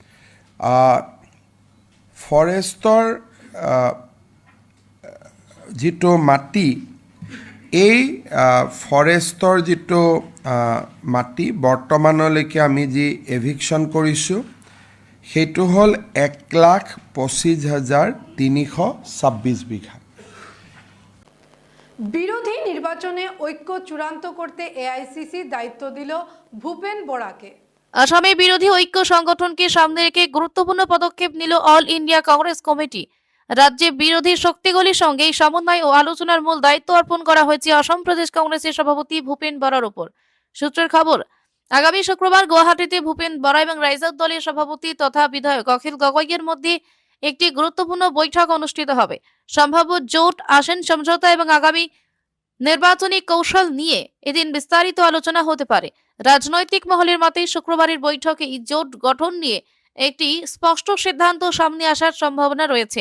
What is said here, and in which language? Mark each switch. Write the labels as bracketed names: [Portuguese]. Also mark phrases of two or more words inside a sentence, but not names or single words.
[Assamese] ফৰেষ্টৰ যিটো মাটি, এই ফৰেষ্টৰ যিটো মাটি বৰ্তমানলৈকে আমি যি এভিকশ্যন কৰিছোঁ সেইটো হ'ল 1,25,326 বিঘা। [Bangla] বিরোধী নির্বাচনে ঐক্য চূড়ান্ত করতে AICC দায়িত্ব দিল ভূপেন বরাকে। আসামে বিরোধী ঐক্য সংগঠনকে সামনে রেখে গুরুত্বপূর্ণ পদক্ষেপ নিল অল ইন্ডিয়া কংগ্রেস কমিটি। রাজ্যে বিরোধী শক্তিগুলির সঙ্গে সমন্বয় ও আলোচনার মূল দায়িত্ব অর্পণ করা হয়েছে অসম প্রদেশ কংগ্রেসের সভাপতি ভূপেন বরার উপর। সূত্রের খবর, আগামী শুক্রবার গুয়াহাটিতে ভূপেন বরা এবং রাইজক দলের সভাপতি তথা বিধায়ক অখিল গগৈয়ের মধ্যে একটি গুরুত্বপূর্ণ বৈঠক অনুষ্ঠিত হবে। সম্ভাব্য জোট, আসন সমঝোতা এবং আগামী নির্বাচনী কৌশল নিয়ে এদিন বিস্তারিত আলোচনা হতে পারে। রাজনৈতিক মহলের মতে শুক্রবারের বৈঠকে এই জোট গঠন নিয়ে একটি স্পষ্ট সিদ্ধান্ত সামনে আসার সম্ভাবনা রয়েছে।